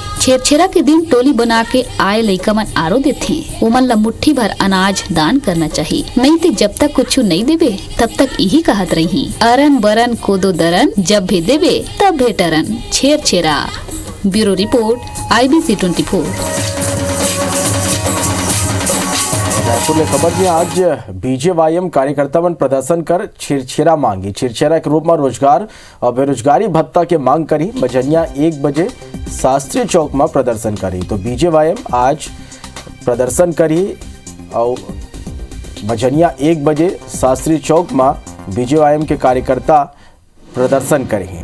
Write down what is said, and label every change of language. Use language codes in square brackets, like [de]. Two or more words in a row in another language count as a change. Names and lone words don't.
[hne] छेरछेरा के दिन टोली बना के आए लइका मन आरो देथे। ओमन ला मुट्ठी भर अनाज दान करना चाहिए, नहीं तो जब तक कुछु नहीं देबे तब तक यही कहत रही, अरन बरन कोदो दरन, जब भी देबे तब भेटरन। छेरछेरा। ब्यूरो रिपोर्ट IBC 24। रायपुर में खबर में आज BJYM कार्यकर्ता मन प्रदर्शन कर छेरछेरा मांगी। छेरछेरा के रूप में रोजगार और बेरोजगारी भत्ता के मांग करी। बजनिया 1 बजे शास्त्री चौक में प्रदर्शन करी। तो BJYM आज प्रदर्शन करी और बजनिया 1 बजे शास्त्री चौक में BJYM के कार्यकर्ता प्रदर्शन करी।